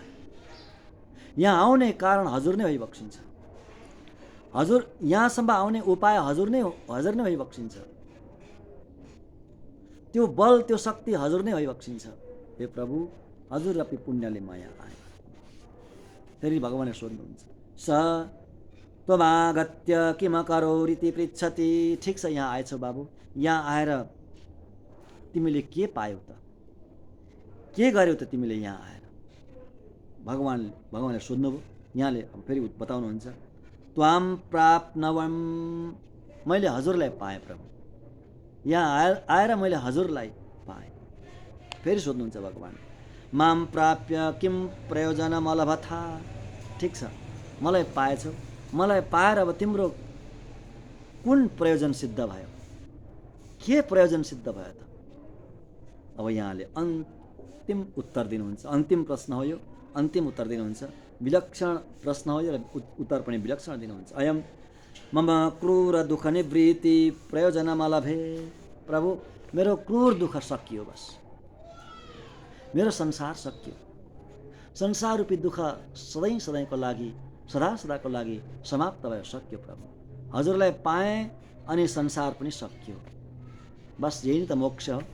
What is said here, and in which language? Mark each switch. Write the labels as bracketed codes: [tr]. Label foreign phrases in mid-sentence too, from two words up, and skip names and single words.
[ne] यहाँ आउने कारण हजुर नै भइबक्सिन्छ। हजुर यहाँसम्म आउने उपाय हजुर नै भइबक्सिन्छ। त्यो बल, त्यो शक्ति हजुर नै भइबक्सिन्छ। हे प्रभु, हजुर रूपी पुण्यले म यहाँ आएँ। फेरि भगवानले सोध्नुहुन्छ [sa] स त्वमागत्य किम करोरिति पृच्छति। [ne] ठिक छ, यहाँ आएछौ बाबु, यहाँ आएर तिमीले के पायौ त? के गर्यौ त तिमीले यहाँ आएर? भगवानले सोध्नुभयो। यहाँले फेरि बताउनुहुन्छ [sa] त्वाम प्राप्नवम। [ne] मैले हजुरलाई पाएँ प्रभु, यहाँ आएर मैले हजुरलाई पाएँ। फेरि सोध्नुहुन्छ भगवान [sa] माम प्राप्य किम प्रयोजनम अलभथा। [ne] ठिक छ, मलाई पाएछौ, मलाई पाएर अब तिम्रो कुन प्रयोजन सिद्ध भयो? के प्रयोजन सिद्ध भयो त? अब यहाँले अन्तिम उत्तर दिनुहुन्छ। अन्तिम प्रश्न हो यो, अन्तिम उत्तर दिनुहुन्छ। विलक्षण प्रश्न हो यो र उत्तर पनि विलक्षण दिनुहुन्छ। [sa] अयम मम क्रूर दुःख निवृत्ति प्रयोजनम अलभे। [ne] प्रभु, मेरो क्रूर दुःख सकियो, बस मेरो संसार सकियो। संसार रूपी दुःख सधैँ सधैँको लागि, सदा सदाको लागि समाप्त भयो, सकियो प्रभु। हजुरलाई पाएँ अनि संसार पनि सकियो। बस यही त मोक्ष हो।